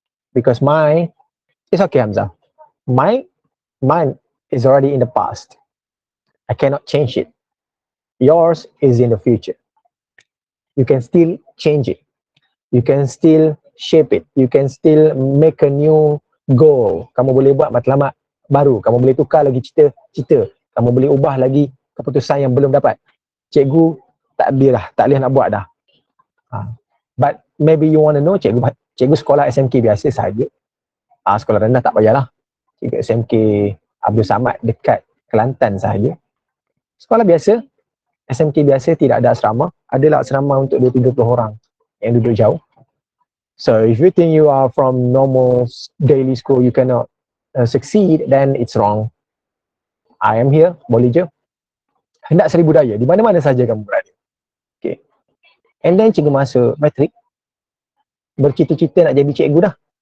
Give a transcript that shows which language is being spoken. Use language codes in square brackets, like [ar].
[en] Because it's okay Hamzah. Mine is already in the past. I cannot change it. Yours is in the future. You can still change it. You can still shape it. You can still make a new goal. [ms] Kamu boleh buat matlamat baru. Kamu boleh tukar lagi cita. Kamu boleh ubah lagi keputusan yang belum dapat. Cikgu tak boleh nak buat dah. [en] But maybe you want to know, [ms] cikgu sekolah SMK biasa sahaja. Sekolah rendah tak payahlah. Cikgu SMK Abdul Samad dekat Kelantan sahaja. Sekolah biasa, SMK biasa, tidak ada asrama. Adalah asrama untuk 2-30 orang yang duduk jauh. [en] So if you think you are from normal daily school, you cannot succeed, then it's wrong. I am here, [ms] boleh je. Hendak seri budaya, di mana-mana saja kamu berada. Okay. [en] And then [ms] cikgu masuk matrik, bercita-cita nak jadi cikgu dah.